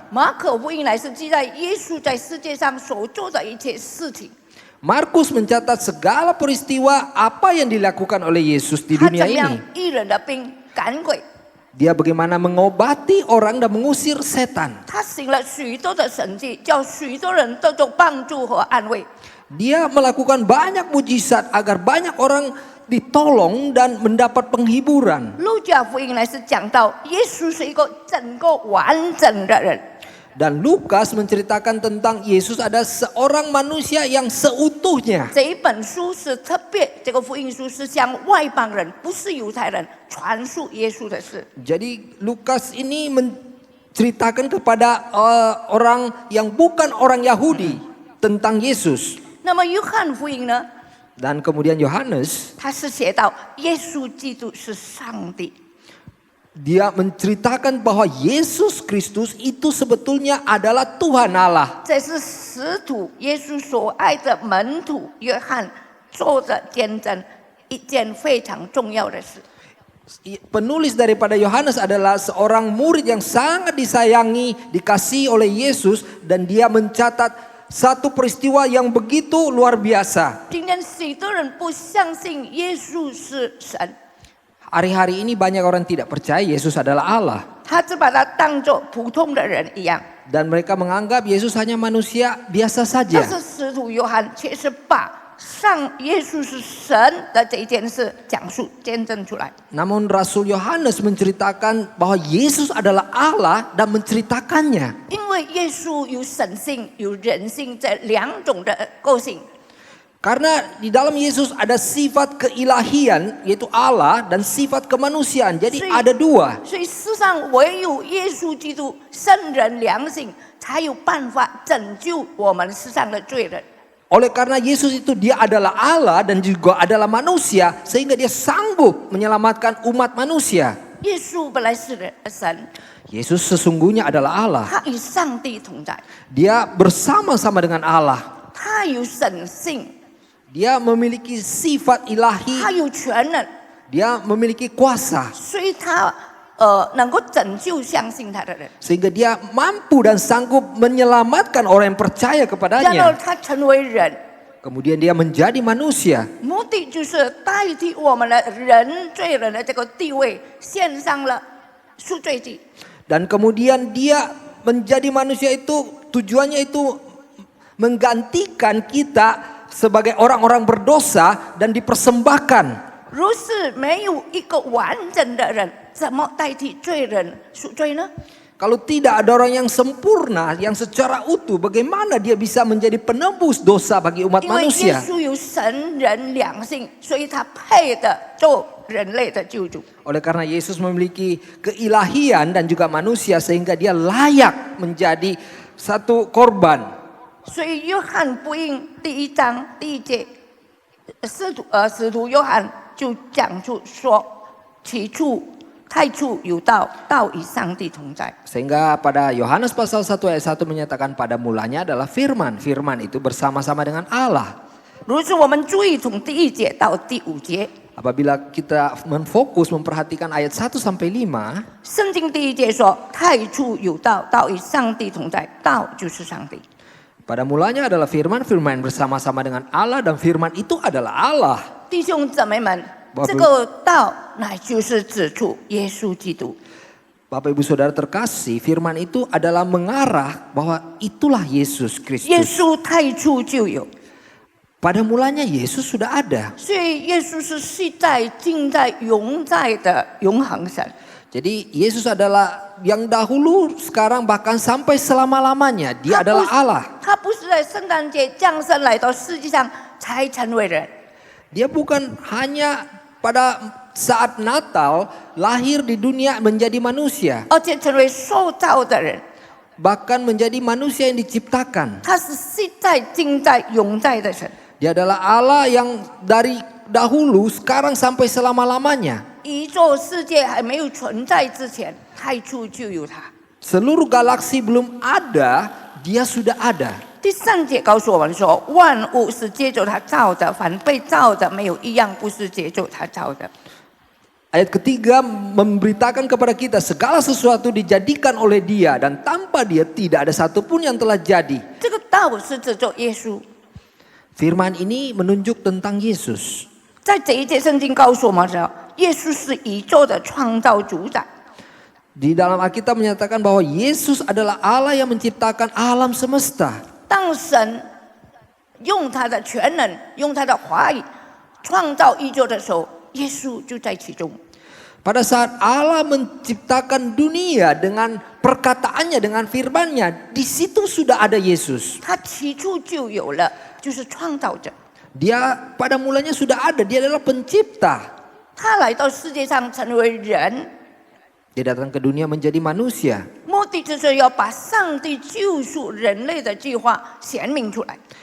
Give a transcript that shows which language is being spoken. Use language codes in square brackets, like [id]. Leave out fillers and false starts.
[zh] 马可福音乃是记载耶稣在世界上所做的一切事情。 [id] Markus mencatat segala peristiwa apa yang dilakukan oleh Yesus di [zh] 他 [id] dunia [zh] 怎样 [id] ini. [zh] 医人的病赶鬼， [id] Dia bagaimana mengobati orang dan mengusir setan. [zh] 他行了许多的神迹，叫许多人得到帮助和安慰。 [id] Dia melakukan banyak mujizat agar banyak orang ditolong dan mendapat penghiburan. [zh] 路加福音乃是讲到耶稣是一个整个完整的人， [id] Dan Lukas menceritakan tentang Yesus ada seorang manusia yang seutuhnya. [zh] 这一本书是特别，这个福音书是向外邦人，不是犹太人传述耶稣的事。 [id] Jadi Lukas ini menceritakan kepada orang yang bukan orang Yahudi tentang Yesus. [zh] 那么约翰福音呢， [id] Dan kemudian Yohanes [zh] 他是写到耶稣基督是上帝。 [id] dia menceritakan bahwa Yesus Kristus itu sebetulnya adalah Tuhan Allah. [zh] 这是使徒耶稣所爱的门徒约翰做的见证，一件非常重要的事。 [id] Penulis daripada Yohanes adalah seorang murid yang sangat disayangi, dikasihi oleh Yesus, dan dia mencatat satu peristiwa yang begitu luar biasa. [zh] 今天许多人不相信耶稣是神， [id] Hari-hari ini banyak orang tidak percaya Yesus adalah Allah. [zh] 他只把他当作普通的人一样。 [id] Dan mereka menganggap Yesus hanya manusia biasa [zh] 但 [id] saja. [zh] 是使徒约翰却是把耶稣是神的这一件事讲述见证出来。 [id] Namun Rasul Yohanes menceritakan bahwa Yesus adalah Allah dan menceritakannya. [zh] 因为耶稣有神性、有人性这两种的个性， [id] Karena di dalam Yesus ada sifat keilahian yaitu Allah dan sifat kemanusiaan. Jadi ada dua. [zh] 所以世上唯有耶稣基督圣人良性，才有办法拯救我们世上的罪人。 [id] Oleh karena Yesus itu dia adalah Allah dan juga adalah manusia, sehingga dia sanggup menyelamatkan umat manusia. [zh] 耶稣本来是神， [id] Yesus sesungguhnya adalah Allah. [zh] 他与上帝同在， [id] Dia bersama-sama dengan Allah. [zh] 他有神性， [id] Dia memiliki sifat [zh] 他 [id] ilahi. [zh] 有权能， [id] Dia memiliki kuasa. [zh] 所以他能够拯救相信他的人。 [id] Sehingga dia mampu dan sanggup menyelamatkan orang yang percaya [zh] 然后 [id] kepadanya. [zh] 他成为人， [id] Kemudian dia menjadi manusia. [zh] 目的就是代替我们的人罪人的这个地位，献上了赎罪祭。 [id] Dan kemudian dia menjadi manusia itu tujuannya itu menggantikan kita sebagai orang-orang berdosa dan dipersembahkan. [zh] 如是没有一个完整的人，怎么代替罪人赎罪呢？ [id] Kalau tidak ada orang yang sempurna, yang secara utuh, bagaimana dia bisa menjadi penebus dosa bagi umat [zh] 因为耶 [id] manusia? [zh] 稣有神人两性，所以他配的做人类的救主。 [id] Oleh karena Yesus memiliki keilahian dan juga manusia, sehingga dia layak menjadi satu korban. [zh] 所以约翰福音第1章第1节，使徒约翰就讲出说：起初太初有道，道与上帝同在。 [id] Sehingga pada Yohanes pasal 1 ayat 1 menyatakan pada mulanya adalah firman. Firman itu bersama-sama dengan Allah. [zh] 如是我们注意从第1节到第5节， [id] Apabila kita menfokus memperhatikan ayat 1 sampai 5, [zh] 圣经第1节说：太初有道，道与上帝同在，道就是上帝。 [id] pada mulanya adalah firman, firman bersama-sama dengan Allah dan firman itu adalah Allah. [zh] 弟兄姊妹们， [id] Bapak- [zh] 这个道乃就是指出耶稣基督。 [id] Bapak Ibu Saudara terkasih, firman itu adalah mengarah bahwa itulah Yesus [zh] 耶 [id] Kristus. [zh] 稣太初就有， [id] Pada mulanya Yesus sudah ada. [zh] 所以耶稣是昔在、今在、永在的永恒神。 [id] Jadi Yesus adalah yang dahulu, sekarang bahkan sampai selama-lamanya. Dia adalah Allah. [zh] 他不是在圣诞节降生来到世界上才成为人， [id] Dia bukan hanya pada saat Natal lahir di dunia menjadi manusia. [zh] 而且成为受造的人。 [id] Bahkan menjadi manusia yang diciptakan. [zh] 他是昔在、今在、永在的神。 [id] Dia adalah Allah yang dari dahulu, sekarang sampai selama-lamanya. [zh] 宇宙世界还没有存在之前，太初就有他。 [id] Seluruh galaksi belum ada, dia sudah ada. [zh] 第3节告诉我们说，万物是借着他造的，凡被造的没有一样不是借着他造的。 [id] Ayat ketiga memberitakan kepada kita segala sesuatu dijadikan oleh dia dan tanpa dia tidak ada satupun yang telah jadi. [zh] 这个道是指着耶稣。 [id] Firman ini menunjuk tentang Yesus. [zh] 在这一节圣经告诉我们说，耶稣是宇宙的创造主宰。 [id] Di dalam Alkitab menyatakan bahwa Yesus adalah Allah yang menciptakan alam semesta. [zh] 当神用他的全能、用他的话语创造宇宙的时候，耶稣就在其中。 [id] Pada saat Allah menciptakan dunia dengan perkataannya, dengan firman-Nya, di situ sudah ada Yesus. [zh] 他起初就有了，就是创造者。 [id] Dia pada mulanya sudah ada, dia adalah pencipta. [zh] 他来到世界上成为人， [id] Dia datang ke dunia menjadi manusia. [zh] 目目的就是要把上帝救赎人类的计划显明出来。